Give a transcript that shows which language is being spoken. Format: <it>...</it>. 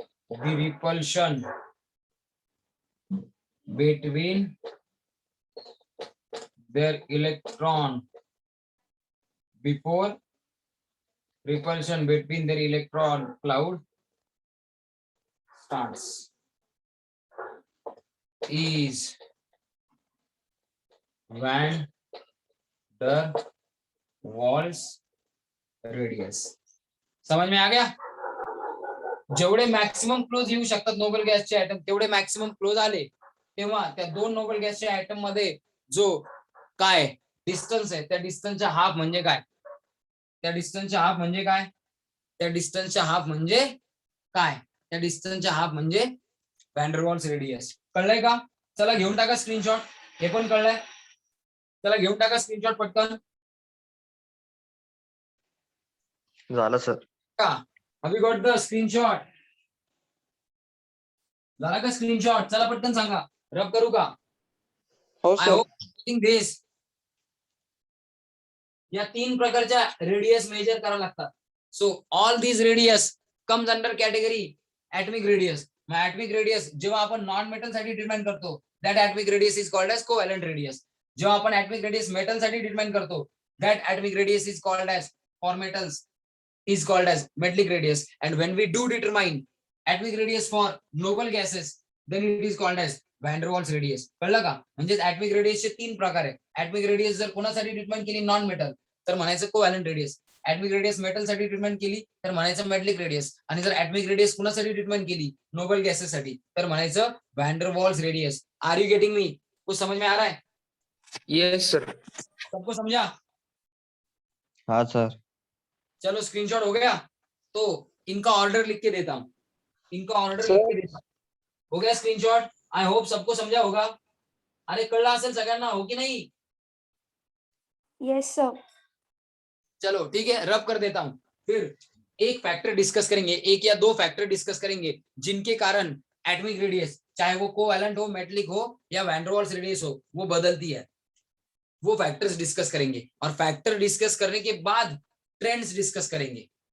<en>the repulsion between their electron cloud starts is van der Waals radius.</en> <hi>समझ में आ गया?</hi> <mr>जेवढे maximum close येऊ शकतात नोबल गॅसचे ऍटम तेवढे मॅक्सिमम क्लोज आले तेव्हा त्या दोन नोबल गॅसच्या ऍटम मध्ये जो काय डिस्टन्स आहे त्या डिस्टन्सचा हाफ म्हणजे काय? त्या डिस्टन्सचा हाफ म्हणजे काय? त्या डिस्टन्सचा हाफ म्हणजे काय? त्या डिस्टन्सचा हाफ म्हणजे व्हॅन डर वॉल्स रेडियस. कळलंय का? चला घेऊन टाका स्क्रीनशॉट. हे पण कळलंय? चला घेऊन टाका स्क्रीनशॉट पटकन. झालं सर. का have you got the screenshot? झाला का स्क्रीनशॉट? चला पटकन सांगा. रब करू का? हो</mr> <en>I sir. Hope this.</en> <mr>या तीन प्रकारच्या रेडियस मेजर करावं लागतात.</mr> <en>So all these radius comes under category atomic radius. मग atomic radius</en> <mr>जेव्हा आपण नॉन मेटल साठी ट्रीटमेंट करतो</mr> <en>That atomic radius is called as covalent radius.</en> <mr>जेव्हा आपण ऍटमिक रेडियस मेटल साठी ट्रीटमेंट करतो</mr> <en>That atomic radius is called as for metals is called as metallic radius, and when we do determine atomic radius for noble gases then it is called as van der Waals radius.</en> <mr>कळलं का? म्हणजे atomic radius चे तीन प्रकार आहे. atomic radius जर कोणासाठी treatment केली नॉन मेटल तर म्हणायचं covalent radius. atomic radius metal साठी ट्रीटमेंट केली तर म्हणायचं मेटलिक रेडियस. आणि जर atomic radius कोणासाठी ट्रीटमेंट केली नोबल गॅसेस साठी तर म्हणायचं van der Waals radius.</mr> <en>Are you getting me?</en> <hi>कुछ समझ में आ रहा है?</hi> <en>Yes sir.</en> <hi>सबको समझा? हाँ सर. चलो स्क्रीनशॉट हो गया. तो इनका ऑर्डर लिख के देता हूं. इनका ऑर्डर सर. लिख के देता हूं. हो गया स्क्रीनशॉट?</hi> <en>I hope</en> <hi>सबको समझा होगा.</hi> <mr>अरे कळलं असेल सगळ्यांना, हो की नहीं?</mr> <en>Yes, sir.</en> <hi>चलो ठीक है, रब कर देता हूं. फिर एक फैक्टर डिस्कस करेंगे, एक या दो फैक्टर डिस्कस करेंगे जिनके कारण एटॉमिक रेडियस चाहे वो कोवैलेंट हो, मेटलिक हो या वैन डर वाल्स रेडियस हो वो बदलती है. वो फैक्टर्स डिस्कस करेंगे और फैक्टर डिस्कस करने के बाद ट्रेंड्स डिस्कस करेंगे.</hi>